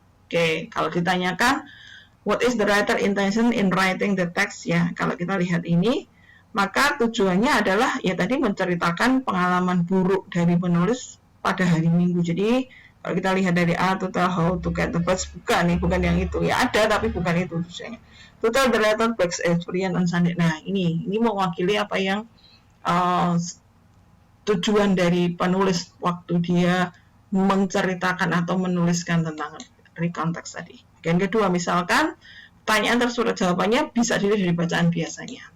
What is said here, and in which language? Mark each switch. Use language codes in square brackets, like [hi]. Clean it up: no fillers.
[id] Oke, kalau ditanyakan [en] what is the writer intention in writing the text, [id] ya, kalau kita lihat ini, maka tujuannya adalah ya tadi menceritakan pengalaman buruk dari penulis pada hari Minggu. Jadi kalau kita lihat dari A [en] to tell how to get the bus, [id] bukan yang itu, ya ada tapi bukan itu tujuannya. [en] To tell the writer back's experience on Sunday. [id] Nah, ini mewakili apa yang tujuan dari penulis waktu dia menceritakan atau menuliskan tentang recount text tadi. Yang kedua, misalkan pertanyaan tersurat jawabannya bisa dilihat dari bacaan biasanya.